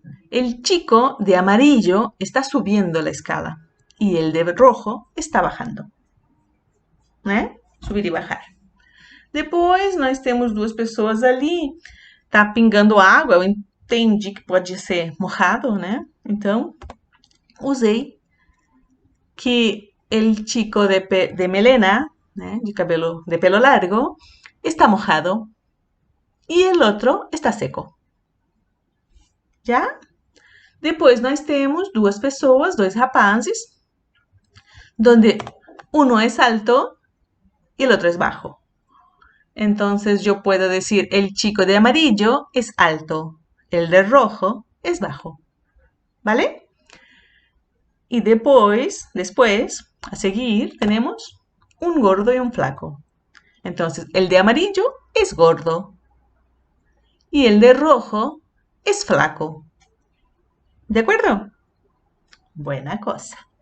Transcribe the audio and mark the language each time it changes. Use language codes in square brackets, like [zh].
[es] El chico de amarillo está subiendo la escala y el de rojo está bajando. [pt] Né? Subir e bajar. Depois nós temos duas pessoas ali. Tá pingando água, eu entendi que pode ser mojado, né? Então, usei [es] que el chico de melena, né, de pelo largo, está mojado e el otro está seco. [pt] Já? Depois nós temos duas pessoas, dois rapazes, [es] donde uno es alto y el otro es bajo. Entonces yo puedo decir, el chico de amarillo es alto, el de rojo es bajo. ¿Vale? Y después, a seguir, tenemos un gordo y un flaco. Entonces, el de amarillo es gordo y el de rojo es flaco. ¿De acuerdo? Buena cosa.